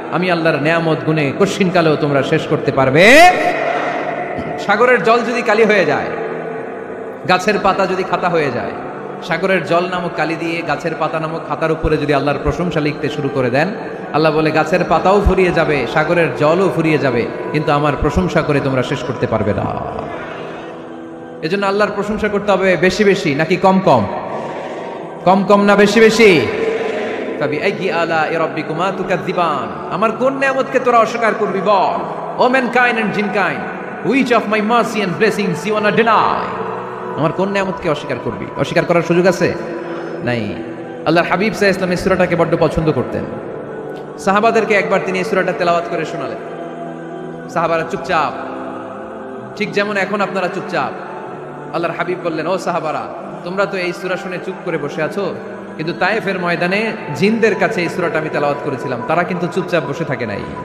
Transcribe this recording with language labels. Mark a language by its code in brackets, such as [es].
[bn] আমি আল্লাহর নিয়ামত গুনে কশিনকালেও তোমরা শেষ করতে পারবে। সাগরের জল যদি কালি হয়ে যায়, গাছের পাতা যদি খাতা হয়ে যায়, সাগরের জল নামক কালি দিয়ে গাছের পাতা নামক খাতার উপরে যদি আল্লাহর প্রশংসা লিখতে শুরু করে দেন, আল্লাহ বলে গাছের পাতাও ফুরিয়ে যাবে, সাগরের জলও ফুরিয়ে যাবে, কিন্তু আমার প্রশংসা করে তোমরা শেষ করতে পারবে না। এজন্য আল্লাহর প্রশংসা করতে হবে বেশি বেশি নাকি কম কম? কম কম না বেশি বেশি? [ar] ফাবিআইয়ি আলাই রাব্বিকুমা তুকাদ্দিবান, [bn] আমার কোন নিয়ামতকে তোরা অস্বীকার করবি বল? [en] O mankind and jinnkind, which of my mercy and blessings you wanna deny? [bn] আমার কোন নিয়ামতকে অস্বীকার করবি? অস্বীকার করার সুযোগ আছে? নাই। আল্লাহর হাবিব সাল্লাল্লাহু আলাইহি ওয়াসাল্লাম এই সূরাটাকে বড় পছন্দ করতেন। সাহাবাদেরকে একবার তিনি এই সূরাটা তেলাওয়াত করে শোনালেন। সাহাবারা চুপচাপ, ঠিক যেমন এখন আপনারা চুপচাপ। আল্লাহর হাবিব বললেন, ও সাহাবারা, তোমরা তো এই সূরা শুনে চুপ করে বসে আছো, কিন্তু তায়েফের ময়দানে জিনদের কাছে এই সূরাটা আমি তেলাওয়াত করেছিলাম, তারা কিন্তু চুপচাপ বসে থাকে নাই।